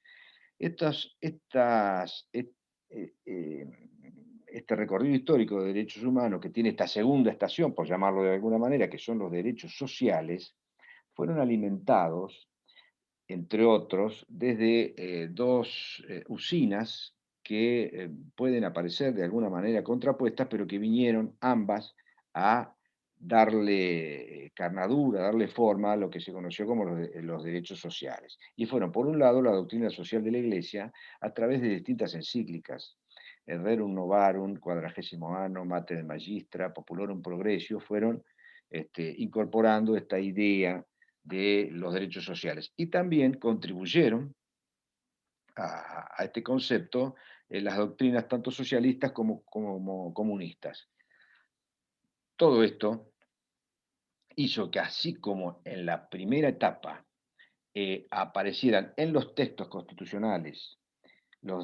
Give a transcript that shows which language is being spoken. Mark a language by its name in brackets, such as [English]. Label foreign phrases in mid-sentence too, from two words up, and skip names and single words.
[Spanish] Este recorrido histórico de derechos humanos que tiene esta segunda estación, por llamarlo de alguna manera, que son los derechos sociales, fueron alimentados, entre otros, desde dos usinas que pueden aparecer de alguna manera contrapuestas, pero que vinieron ambas a darle carnadura, darle forma a lo que se conoció como los derechos sociales. Y fueron, por un lado, la doctrina social de la Iglesia a través de distintas encíclicas, Rerum Novarum, Quadragésimo Anno, Mater Magistra, Populorum Progressio, fueron incorporando esta idea de los derechos sociales. Y también contribuyeron a este concepto las doctrinas tanto socialistas como comunistas. Todo esto hizo que así como en la primera etapa aparecieran en los textos constitucionales los